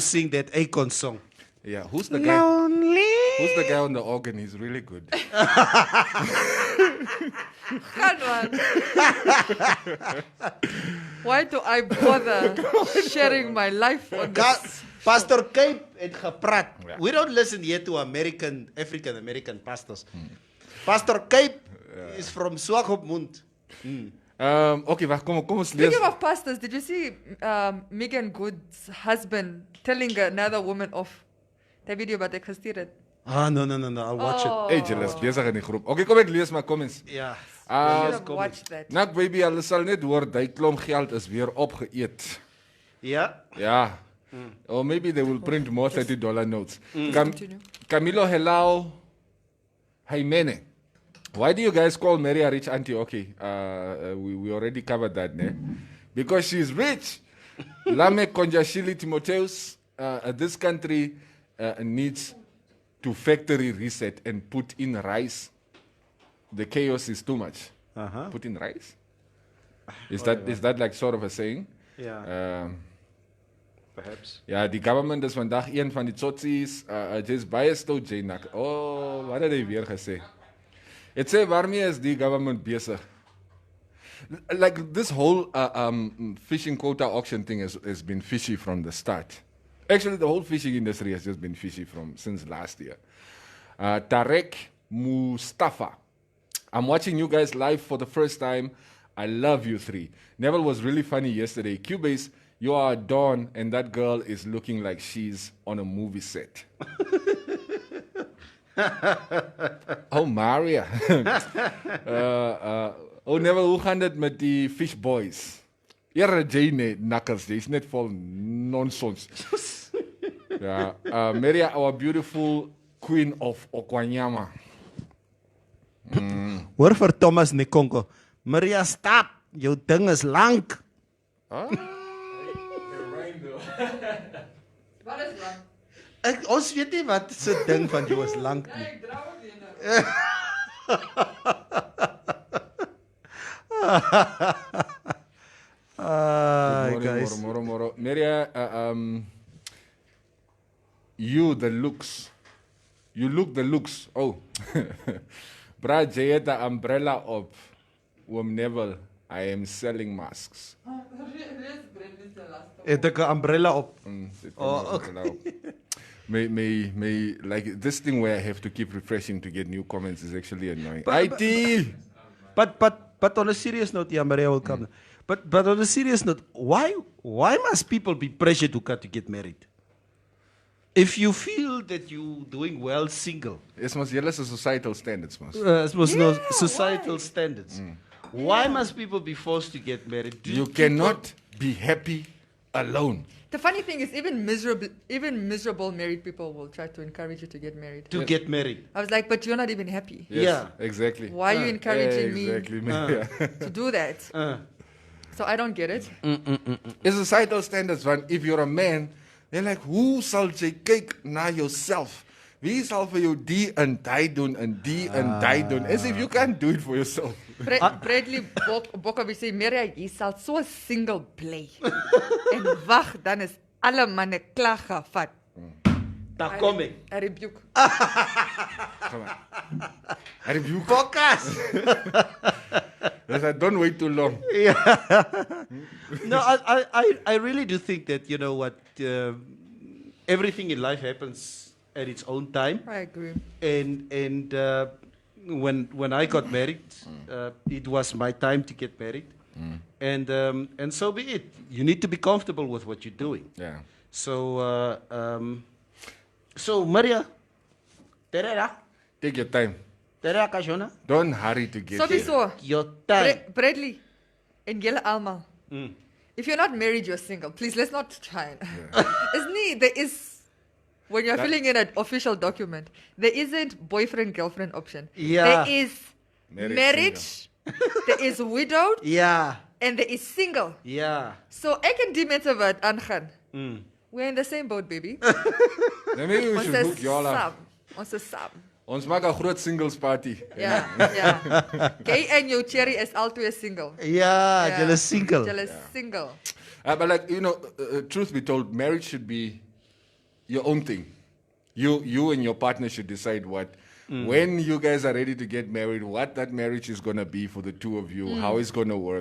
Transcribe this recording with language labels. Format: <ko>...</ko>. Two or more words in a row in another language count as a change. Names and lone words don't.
<en>sing that Akon song. Yeah, who's the guy? Who's the guy on the organ? He's really good. Come on. Why do I bother sharing my life on this?</en> <af>Pastor Cape het gepraat.</af> <en>We don't listen here to African American pastors. Pastor Cape is from Swakopmund.</en> <af>Okay, wacht, kom ons lees.</af> <en>Speaking of pastors, did you see Megan Good's husband telling another woman off?</en> <af>Dat video wat ek gestuur het.</af> <en>No. I'll watch it.</en> <af>Hey, jy is besig in die groep. Okay, kom ek lees my comments. Ja.</af> <en>Watch that. Nak baby,</en> <af>hulle sal net hoor die klomp geld is weer opgeëet. Ja.</af> <en>Yeah. Or maybe they will print more $30 notes. Continue. Camilo Helao Jaimene. Why do you guys call Mary a rich auntie? Okay, we already covered that, ne? Because she's rich. Lamek Konjashili Timotheus, this country needs to factory reset and put in rice. The chaos is too much. Put in rice? Is that like sort of a saying? Yeah. Perhaps.</en> <af>Ja, die government is vandag een van die tsotsies, just baie stout Jnak. Oh, wat het hy weer gesê? Het sê waarmee is die government besig?</af> <en>Like this whole fishing quota auction thing has been fishy from the start. Actually, the whole fishing industry has just been fishy since last year. Tarek Mustafa. I'm watching you guys live for the first time. I love you three. Neville was really funny yesterday. Cubase, you are a dawn, and that girl is looking like she's on a movie set. Oh, Maria.</en> <af>Neville, hoe gaan dit met die Fish Boys? Eerder Jane Knuckles, die is net vol nonsens.</af> <en>Yeah, Maria, our beautiful queen of Okwanyama.</en> <af>Hoor vir Thomas Nekonko. Maria, stop. Jou ding is lank. Wat is lang? Ons weet nie wat se ding van jou is lank nie. Ek dra ook nie nou.</af> <en>Guys. Moro. Maria, you look the looks. Oh.</en> <af>Brad, jy het 'n umbrella op. Oom Neville,</af> <en>I am selling masks.</en> <af>Het ek 'n umbrella op.</af> <en>Okay. may like this thing where I have to keep refreshing to get new comments is actually annoying. But- IT. But on a serious note, yeah, Maria will come. But on a serious note, why must people be pressured to get married? If you feel that you're doing well single,</en> <af>It's mos julle se</af> <en>societal standards</en> <af>mos.</af> <en>it was no societal standards. Why must people be forced to get married? Do You people- cannot be happy alone. The funny thing is, even miserable married people will try to encourage you to get married. to get married. I was like, but you're not even happy. Yes, Yeah. exactly. Why are you encouraging Exactly. me to do that? So I don't get it. It's societal standards van if you're a man, they're like,</en> <af>hoe sal jy kyk na yourself? Wie sal vir jou die en die doen en die en die doen?</af> <en>As if you can't do it for yourself.</en> <af>Bradley Bokovic sê, Maria, jy sal so single bly. En wag, dan is alle manne klaar gevat. Daar kom ek.</af> <en>I rebuke. Come on. I rebuke. Focus. Yes, I don't wait too long. No, I really do think that, you know what, everything in life happens at its own time. I agree. And when I got married, it was my time to get married. And so be it. You need to be comfortable with what you're doing. Yeah. So, so Maria, terera, Take your time.</en> <kj>terera kajona,</kj> <en>Don't hurry to get there.</en> <af>Sowieso.</af> <en>your time.</en> <af>Bradley en julle almal.</af> <en>If you're not married, you're single. Please, let's not try. There is, when you're filling in an official document, there isn't boyfriend-girlfriend option. Yeah. There is Married, marriage, there is widowed, Yeah, and there is single. yeah.</en> <af>So ek en die mense wat aangaan.</af> <en>We're in the same boat, baby. Then maybe we</en> <af>Ons</af> <en>should</en> <af>is</af> <en>book y'all up.</en> <af>Ons is saam. Ons maak 'n groot singles party. Ja, ja. Kay en jou cherry is altyd single.</af> <en>Yeah, you're single.</en> <af>Julle is single.</af> <en>But like, you know, truth be told, marriage should be your own thing. You and your partner should decide what, when you guys are ready to get married, what that marriage is going to be for the two of you, how it's going to work.</en>